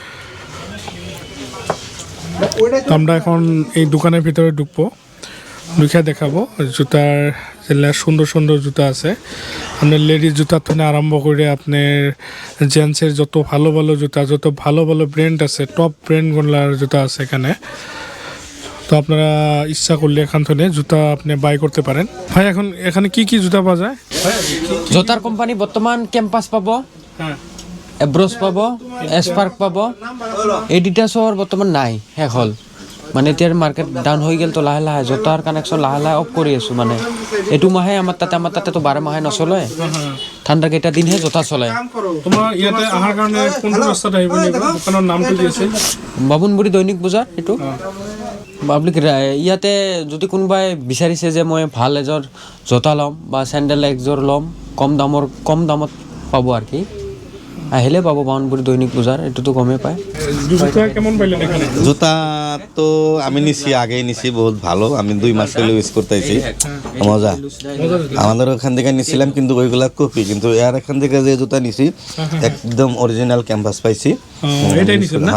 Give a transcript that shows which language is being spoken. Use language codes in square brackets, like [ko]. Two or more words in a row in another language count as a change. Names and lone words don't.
[bn] তো আমরা এখন এই দোকানের ভিতরে ঢুকবো ঢুকে দেখাবো জুতার যেগুলা সুন্দর সুন্দর জুতা আছে আপনার লেডিস জুতার থেকে আরম্ভ করে আপনার জেন্টসের যত ভালো ভালো জুতা যত ভালো ভালো ব্র্যান্ড আছে [en] top brand [bn] জুতা আছে এখানে তো আপনারা ইচ্ছা করলে এখান থেকে জুতা আপনি বাই করতে পারেন ভাই এখন এখানে কি জুতা পাওয়া যায় [as] জোতাৰ কোম্পানী বৰ্তমান কেম্পাছ পাব [bn] হ্যাঁ [as] এব্ৰছ পাব এছপাৰ্ক পাব এই দুটা চহৰ বৰ্তমান নাই শেষ হ'ল মানে এতিয়াৰ [en] market down [as] হৈ গ'ল তো লাহে লাহে জোতাৰ কানেকশ্যন লাহে লাহে অফ কৰি আছোঁ মানে এইটো মাহে আমাৰ তাতেতো 12 মাহে নচলে ঠাণ্ডাৰ কেইটা দিনহে জোতা চলে তোমাৰ ইয়াতে অহাৰ কাৰণে কোনটো ৰাস্তাত আহিব লাগিব দোকানৰ নামটো কি আছিল বামুণবুঢ়ী দৈনিক বজাৰ এইটো পাব্লিক ইয়াতে যদি কোনোবাই বিচাৰিছে যে মই ভাল এযোৰ জোতা ল'ম বা চেণ্ডেল একযোৰ ল'ম কম দামত পাব আৰু কি আহিলে পাব বামুণবুঢ়ী দৈনিক বজাৰ এইটোতো গমেই পায় [bn] জুতা কেমন পাইলেন এখানে জুতা তো আমি নিছি আগেই নিছি বহুত ভালো আমি 2 মাস হলো ইউজ করতেছি মজা আমাদের ওখান থেকে নিছিলাম কিন্তু ওইগুলা কপি কিন্তু এর এখান থেকে যে জুতা নিছি একদম অরিজিনাল ক্যাম্পাস পাইছি এটাই নিছেন না